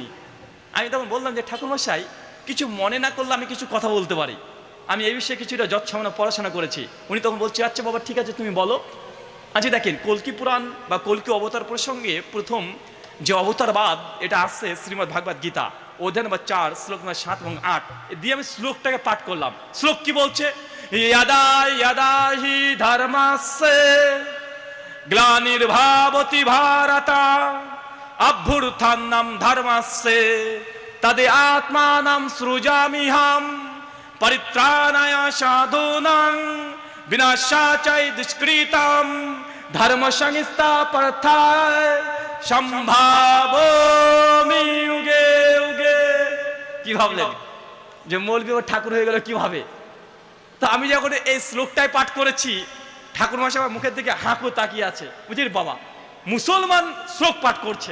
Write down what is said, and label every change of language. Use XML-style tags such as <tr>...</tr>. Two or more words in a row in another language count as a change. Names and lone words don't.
<bn>আমি তখন বললাম যে ঠাকুরমশাই, কিছু মনে না করলে আমি কিছু কথা বলতে পারি, আমি এই বিষয়ে কিছুটা যৎসামান্য পড়াশোনা করেছি। উনি তখন বলছে, আচ্ছা বাবা ঠিক আছে তুমি বলো। আচ্ছা দেখেন, কল্কি পুরাণ বা কল্কি অবতার প্রসঙ্গে প্রথম যে অবতারবাদ এটা আসছে শ্রীমদ্ ভাগবত গীতা অধ্যায় নম্বর 4 শ্লোক নম্বর 7 এবং 8 দিয়ে আমি শ্লোকটাকে পাঠ করলাম। শ্লোক কি বলছে?</bn> <sa>यदा यदा हि धर्मस्य ग्लानिर्भवति भारत अभ्युत्थानं धर्मस्य तदे आत्मानं सृजाम्यहं परित्राणाय साधूनां विनाशाय च दुष्कृतं धर्म संस्थापनार्थाय সম্ভাবমি যুগে যুগে।</sa> <bn>কি ভাবলেন যে মৌলভী ও ঠাকুর হয়ে গেল কিভাবে? তো আমি যখন এই শ্লোকটাই পাঠ করেছি, ঠাকুর মশাই আমার মুখের দিকে হাঁকো তাকিয়ে আছে, বুঝলি বাবা মুসলমান শ্লোক পাঠ করছে।</bn>